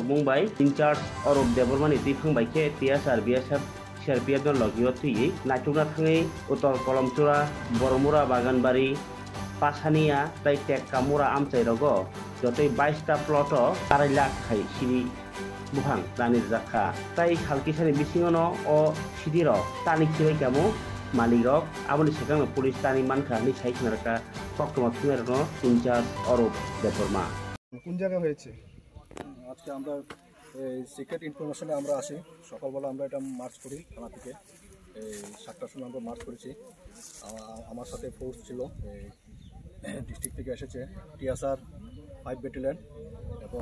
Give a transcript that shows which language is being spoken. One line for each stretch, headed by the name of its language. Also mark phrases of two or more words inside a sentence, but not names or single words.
Kok Borok: mungbai
English: in charge
Kok Borok: Arup Debormani tifang baike TSR BSF CRPF don logiyo tui naitugna thangai uttor kolom chura Boromura Baganbari Pasania tai Tekkamura amchai rogo jotoi 22 ta ploto 2 lakh khai siri buhang tani jakha tai halkisani bisingono o sidiro tani khibai kamu malikok aboni sekang pulis tani manka ni saikhnarka koktoma thungerno in-charge Arup Deborma
Bangla: কোন জায়গায় হয়েছে আজকে আমরা
English: secret information
Bangla: আমরা আসি সকালবেলা আমরা এটা মার্চ করি থানা থেকে 7টার সময় আমরা মার্চ করেছি আমার সাথে ফোর্স ছিল ডিস্ট্রিক্ট থেকে এসেছে টিএসআর 5 ব্যাটালিয়ন এবং